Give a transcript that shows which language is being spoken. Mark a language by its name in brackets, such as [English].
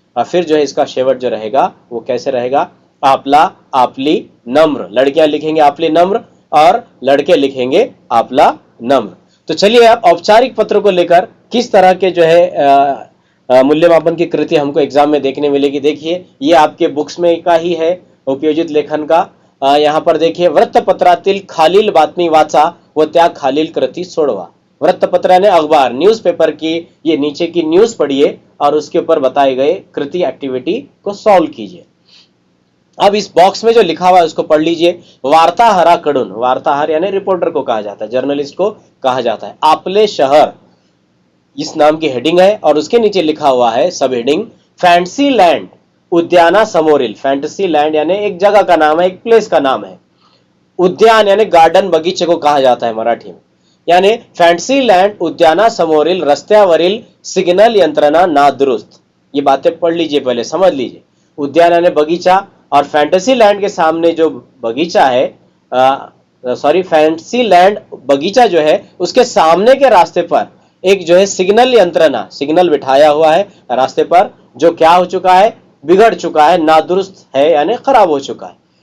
[Hindi] और फिर जो है इसका शेवट जो रहेगा वो कैसे रहेगा, आपला आपली नम्र, लड़कियां लिखेंगे आपली नम्र और लड़के लिखेंगे आपला नम्र। तो चलिए अब औपचारिक पत्र को लेकर किस तरह के जो है मूल्यमापन की कृति हमको एग्जाम में देखने मिलेगी। देखिए ये आपके बुक्स में का ही है उपयोजित लेखन का। यहाँ पर देखिए, [Marathi] वृत्तपत्रातील खालील बातमी वाचा व त्या खालील कृती सोडवा। [Hindi] वृत्तपत्र यानी अखबार, न्यूज़पेपर की ये नीचे की न्यूज पढ़िए और उसके ऊपर बताए गए कृति एक्टिविटी को सॉल्व कीजिए। अब इस बॉक्स में जो लिखा हुआ है उसको पढ़ लीजिए। वार्ताहराकडून, वार्ताहर यानी रिपोर्टर को कहा जाता है, जर्नलिस्ट को कहा जाता है। आपले शहर इस नाम की हेडिंग है और उसके नीचे लिखा हुआ है सब हेडिंग, फैंसी लैंड उद्याना समोरील। फैंटेसी लैंड यानी एक जगह का नाम है, एक प्लेस का नाम है। उद्यान यानी गार्डन, बगीचे को कहा जाता है मराठी में। [Marathi] यानी फॅन्सी लँड उद्यानासमोरील रस्त्यावरील सिग्नल यंत्रणा नादुरुस्त। [Hindi] ये बातें पढ़ लीजिए, पहले समझ लीजिए। उद्यान यानी बगीचा और फैंटेसी लैंड के सामने जो बगीचा है, फैंसी लैंड बगीचा जो है उसके सामने के रास्ते पर एक जो है सिग्नल यंत्रणा, सिग्नल बिठाया हुआ है रास्ते पर, जो क्या हो चुका है, बिगड़ चुका है, नादुरुस्त है, यानी खराब हो चुका है।